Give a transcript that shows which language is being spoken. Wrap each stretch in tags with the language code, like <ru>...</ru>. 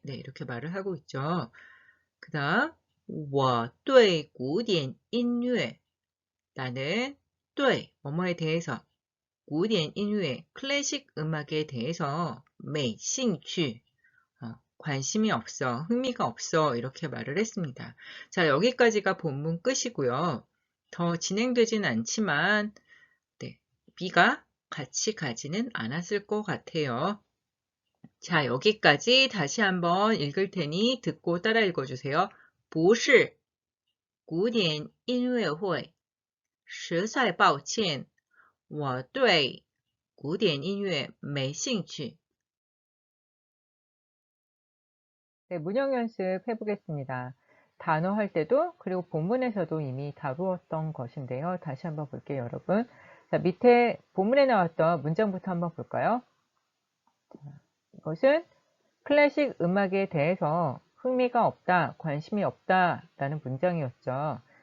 <ko>네, 이렇게 말을 하고 있죠. 그 다음,</ko> <zh>我对古典音乐</zh> <ko>나는 对 뭐뭐에 대해서 古典音乐 클래식 음악에 대해서</ko> <zh>没兴趣</zh> <ko>관심이 없어, 흥미가 없어 이렇게 말을 했습니다. 자, 여기까지가 본문 끝이고요. 더 진행되진 않지만 네, B가 같이 가지는 않았을 것 같아요. 자, 여기까지 다시 한번 읽을 테니 듣고 따라 읽어주세요.</ko> <zh>不是古典音乐会实在抱歉我对古典音乐没兴趣</zh> <ko>네, 문형 연습 해보겠습니다. 단어 할 때도 그리고 본문에서도 이미 다루었던 것인데요. 다시 한번 볼게요, 여러분. 자, 밑에 본문에 나왔던 문장부터 한번 볼까요? 이것은 클래식 음악에 대해서 흥미가 없다, 관심이 없다 라는 문장이었죠.</ko>